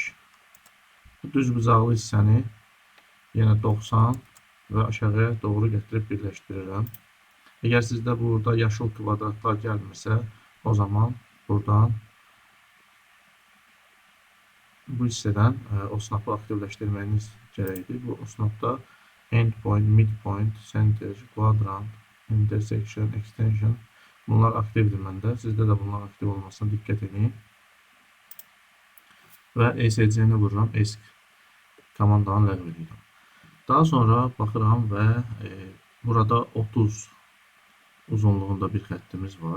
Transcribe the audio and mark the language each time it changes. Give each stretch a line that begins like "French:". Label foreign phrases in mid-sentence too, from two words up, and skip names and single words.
Azerbaijani: Bu düz bucaqlı hissəni yenə 90 və aşağıya doğru gətirib birləşdirirəm. Əgər sizdə burada yaşıl kvadratlar gəlmirsə, o zaman buradan bu hissədən OSNAP-ı aktivləşdirməyiniz gərəkdir. Bu OSNAP-da
English: endpoint, midpoint, center, quadrant, intersection, extension
Azerbaijani: bunlar aktivdir məndə. Sizdə də bunlar aktiv olmasına diqqət edin. Və ESC-ni vururam, ESC komandanı ləğv edirəm. Daha sonra baxıram və burada 30 uzunluğunda bir xəttimiz var.